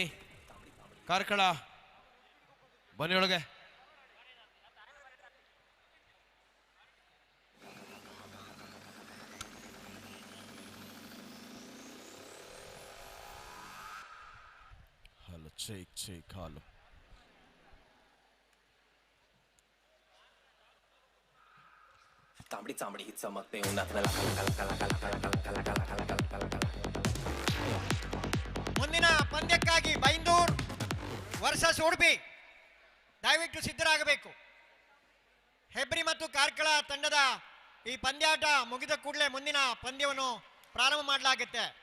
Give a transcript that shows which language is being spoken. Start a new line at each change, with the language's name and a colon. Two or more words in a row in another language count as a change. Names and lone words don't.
Kannada: ಕಾರ್ಕಳ ಬನ್ನಿ ಒಳಗೆ.
English: hello check
Kannada: ಹಾಲು.
Marathi: तांबडी चांबडी ही चमकते
Kannada: ಮುಂದಿನ ಪಂದ್ಯಕ್ಕಾಗಿ ಬೈಂದೂರ್ ವರ್ಸಸ್ ಉಡುಪಿ ದಯವಿಟ್ಟು ಸಿದ್ಧರಾಗಬೇಕು. ಹೆಬ್ರಿ ಮತ್ತು ಕಾರ್ಕಳ ತಂಡದ ಈ ಪಂದ್ಯಾಟ ಮುಗಿದ ಕೂಡಲೇ ಮುಂದಿನ ಪಂದ್ಯವನ್ನು ಪ್ರಾರಂಭ ಮಾಡಲಾಗುತ್ತೆ.